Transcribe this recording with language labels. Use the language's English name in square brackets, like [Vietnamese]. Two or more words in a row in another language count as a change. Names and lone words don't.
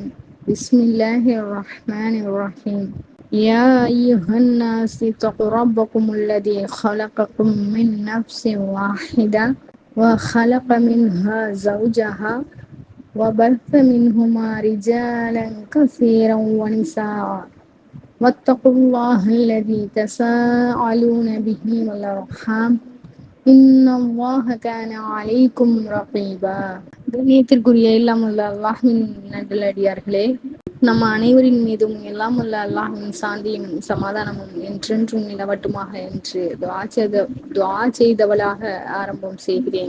[Arabic] بسم الله الرحمن الرحيم. يا أيها الناس اتقوا ربكم الذي خلقكم من نفس واحدة وخلق منها زوجها وبث منهما رجالا كثيرا ونساء واتقوا الله الذي تساءلون به والأرحام إن الله كان عليكم رقيبا. [Tamil] கண்ணியத்திற்குரிய எல்லாம் உள்ள அல்லாஹ்வின் நல்லடியார்களே, நம்ம அனைவரின் மீதும் எல்லாம் உள்ள அல்லாஹ்வின் சாந்தியும் சமாதானமும் என்றென்றும் நிலவட்டுமாக என்று துஆ செய்தவளாக ஆரம்பம் செய்கிறேன்.